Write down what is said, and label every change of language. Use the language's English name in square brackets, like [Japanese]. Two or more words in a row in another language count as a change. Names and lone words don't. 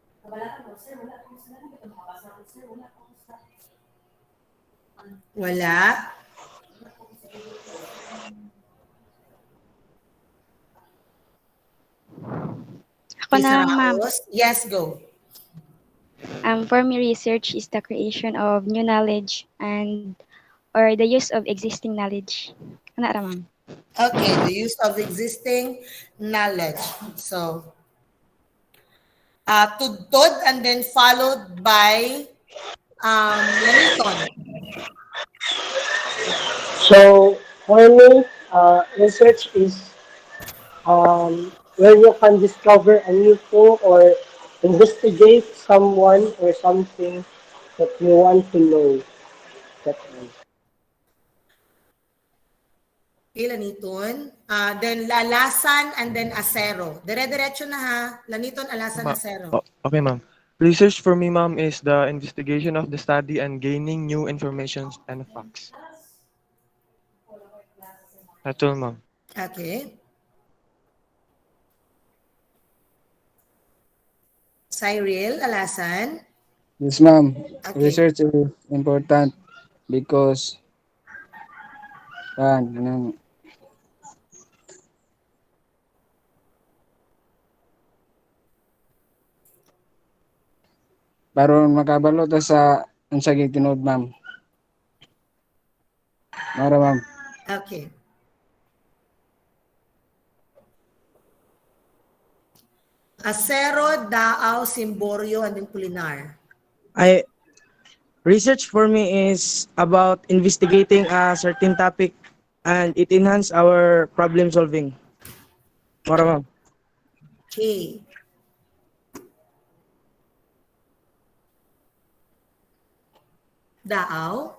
[Cebuano] Wala? Ako Lisa na, ma'am. [English] Raos? Yes, go. For me, research is the creation of new knowledge and or the use of existing knowledge. [Cebuano] Ano ra, ma'am? [English] Okay, the use of existing knowledge. So, tudtod and then followed by Laniton. So for me, research is where you can discover a new thing or investigate someone or something that you want to know. That's all. Okay, Laniton. Then Lalasan and then Acero. [Cebuano] Dire-diretso na ha. Laniton, Alasan, Acero. [English] Okay, ma'am. Research for me, ma'am, is the investigation of the study and gaining new information and facts. That's all, ma'am. Okay. Cyril, Alasan. Yes, ma'am. Okay. Research is important because [Cebuano] ano, para makabalo ta sa unsa gitinud, ma'am. Mara, ma'am. [English] Okay. Acero, Daaw, Simborio, and then Pulinar. I research for me is about investigating a certain topic and it enhance our problem solving. [Cebuano] Mara, ma'am. [English] Okay. Daaw.